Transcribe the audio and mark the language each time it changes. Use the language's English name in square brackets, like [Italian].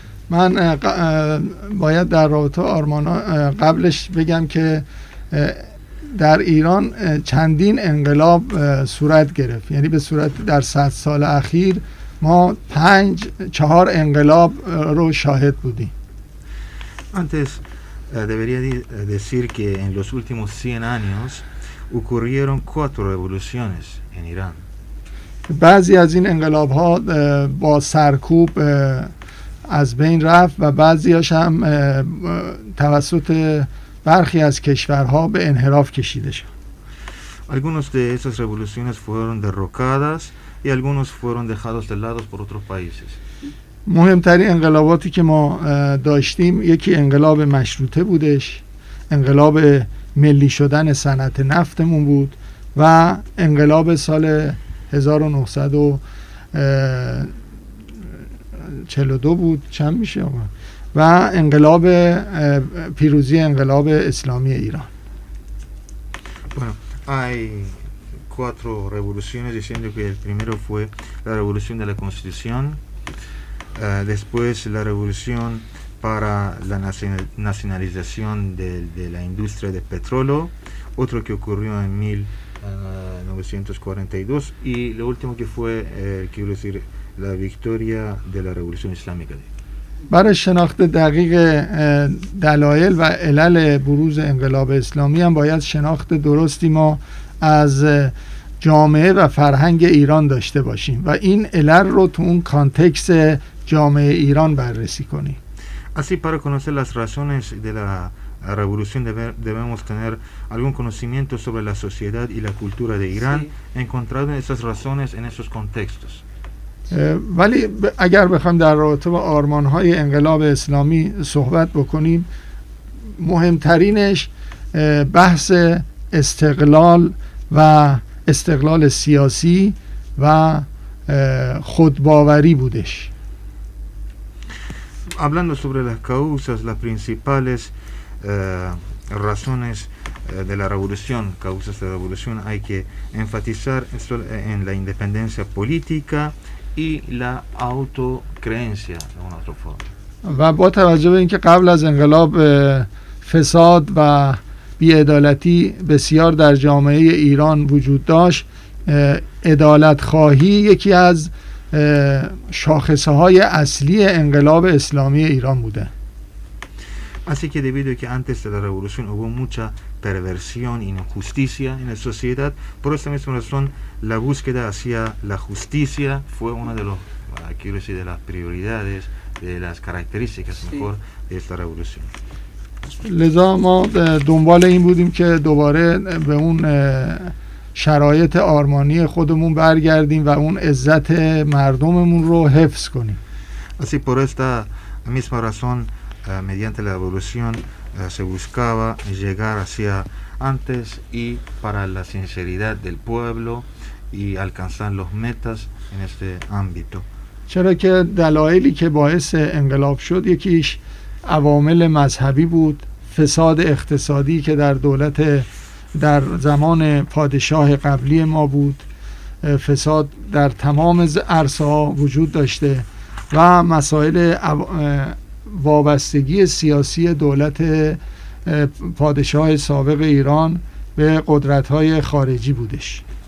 [Persian] من باید در رابطه آرمانا قبلش بگم که در ایران چندین انقلاب صورت گرفت، یعنی به صورت در 100 سال اخیر ما 5-4 انقلاب رو شاهد بودیم. [Spanish] Antes debería decir que en los últimos 100 años ocurrieron cuatro revoluciones en Irán. [Persian] بعضی از این انقلاب ها با سرکوب از بین رفت و بعضی هاش هم توسط برخی از کشورها به انحراف کشیده شد. [Spanish] Algunos de esas revoluciones fueron derrocadas y algunos fueron dejados de lado por otros países. [Persian] مهمترین انقلاباتی که ما داشتیم یکی انقلاب مشروطه بودش، انقلاب ملی شدن صنعت نفتمون بود و انقلاب سال 1942 بود، چند میشه آقا، و انقلاب پیروزی انقلاب اسلامی ایران. [Spanish] Hay cuatro revoluciones, diciendo que el primero fue la revolución de la Constitución, después la revolución para la nacionalización de la industria de petróleo, otro que ocurrió en 1942, y lo último que fue, quiero decir, la victoria de la revolución islámica. [Persian] برای شناخت دقیق دلایل و علل بروز انقلاب اسلامی هم باید شناخت درستی ما از جامعه و فرهنگ ایران داشته باشیم و این علل رو تو اون کانتکس جامعه ایران بررسی کنیم. [Spanish] Así para conocer las razones de la revolución debemos tener algún conocimiento sobre la sociedad y la cultura de Irán, encontrando esas razones en esos contextos. [Persian] ولی اگر بخوام در رابطه با آرمان‌های انقلاب اسلامی صحبت بکنیم، مهمترینش بحث استقلال و استقلال سیاسی و خودباوری بودش. [Spanish] Hablando sobre las causas, las principales razones de la revolución, causas de la revolución, hay que enfatizar en la independencia política y la autocreencia de una otra forma. [Persian] با توجه به اینکه قبل از انقلاب فساد و بی‌عدالتی بسیار در جامعه ایران وجود داشت، عدالت خواهی یکی از شاخصه های اصلی انقلاب اسلامی ایران بوده. [Spanish] Así que debido a que antes de la revolución hubo mucha perversión y injusticia en la sociedad, por esa misma razón la búsqueda hacia la justicia fue una de los, quiero decir, de las prioridades, de las características mejor de esta revolución. [Persian] لذا ما دنبال این بودیم که دوباره به اون شرایط آرمانی خودمون برگردیم و اون عزت مردممون رو حفظ کنیم. [Spanish] Así por esta misma razón, mediante la revolución se buscaba llegar hacia antes y para la sinceridad del pueblo y alcanzar los metas en este ámbito. [Persian] چرا که دلایلی که باعث انقلاب شد، یکیش عوامل مذهبی بود، فساد اقتصادی که در دولت در زمان پادشاه قبلی ما بود، فساد در تمام عرصه‌ها وجود داشته و مسائل وابستگی سیاسی دولت پادشاه سابق ایران به قدرت‌های خارجی بودش.